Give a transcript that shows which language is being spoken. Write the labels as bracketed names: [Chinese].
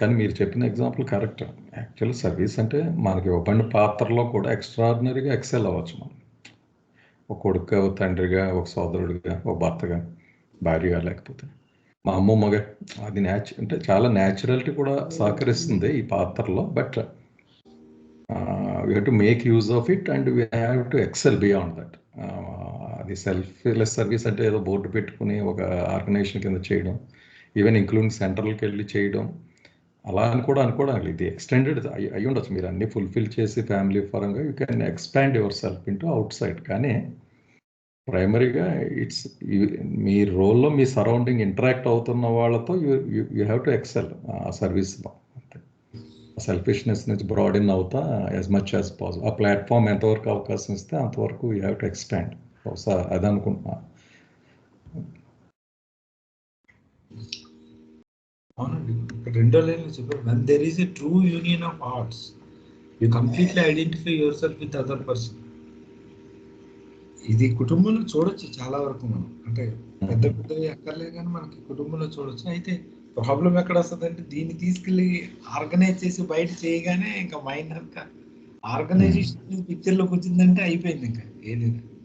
[Telugu] కానీ మీరు చెప్పిన ఎగ్జాంపుల్ కరెక్ట్. యాక్చువల్ సర్వీస్ అంటే మనకి ఇవ్వబడిన పాత్రలో కూడా ఎక్స్ట్రాడినరీగా ఎక్సెల్ అవ్వచ్చు. మనం ఒక కొడుకుగా, ఒక తండ్రిగా, ఒక సోదరుడిగా, ఒక భర్తగా, భార్యగా, లేకపోతే మా అమ్మమ్మగా, అది అంటే చాలా న్యాచురాలిటీ కూడా సహకరిస్తుంది ఈ పాత్రలో. [English] But we have to make use of it and we have to excel beyond that. [Telugu] అది సెల్ఫ్లెస్ సర్వీస్ అంటే ఏదో బోర్డు పెట్టుకుని ఒక ఆర్గనైజేషన్ కింద చేయడం, [English] even including [Telugu] సెంట్రల్కి వెళ్ళి చేయడం అలా అని కూడా అనుకోవడానికి ఇది ఎక్స్టెండెడ్ అయ్యి ఉండొచ్చు. మీరు అన్ని ఫుల్ఫిల్ చేసి ఫ్యామిలీ పరంగా [English] You can expand yourself into outside. [Telugu] కానీ ప్రైమరీగా [English] it's [Telugu] మీ రోల్లో మీ సరౌండింగ్ ఇంటరాక్ట్ అవుతున్న వాళ్ళతో [English] you have to excel [Telugu] ఆ సర్వీస్లో. సెల్ఫిష్నెస్ నుంచి బ్రాడెన్ అవుతా [English] As much as possible. [Telugu] ఆ ప్లాట్ఫామ్ ఎంతవరకు అవకాశం ఇస్తే అంతవరకు [English] You have to expand. [Telugu] బహుశా అది అనుకుంటున్నా. అవునండి, ఇక్కడ రెండో లైన్లో చెప్పారు, [English] when there is a true union of hearts you completely identify yourself with other person. [Telugu] ఇది కుటుంబంలో చూడొచ్చు చాలా వరకు మనం, అంటే పెద్ద పెద్దవి ఎక్కర్లేదు కానీ మనకి కుటుంబంలో చూడొచ్చు. అయితే ప్రాబ్లం ఎక్కడ వస్తుందంటే దీన్ని తీసుకెళ్ళి ఆర్గనైజ్ చేసి బయట చేయగానే ఇంకా మైండ్ అంతా ఆర్గనైజేషన్ పిక్చర్లోకి వచ్చిందంటే అయిపోయింది, ఇంకా ఏం లేదు.